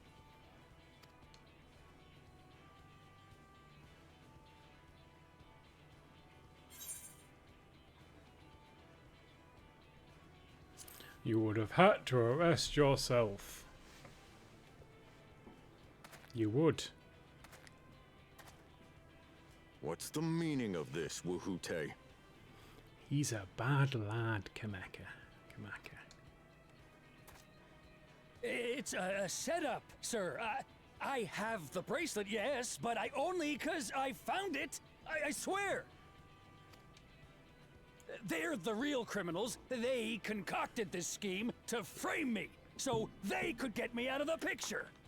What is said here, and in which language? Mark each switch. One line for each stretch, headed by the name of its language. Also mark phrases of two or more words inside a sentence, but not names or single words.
English: You would have had to arrest yourself. You would. What's the meaning of this, Wuhute? He's a bad lad, Kameka. Kamaka. It's a setup, sir. I have the bracelet, yes, but I only 'cause I found it. I swear. They're the real criminals. They concocted this scheme to frame me, so they could get me out of the picture.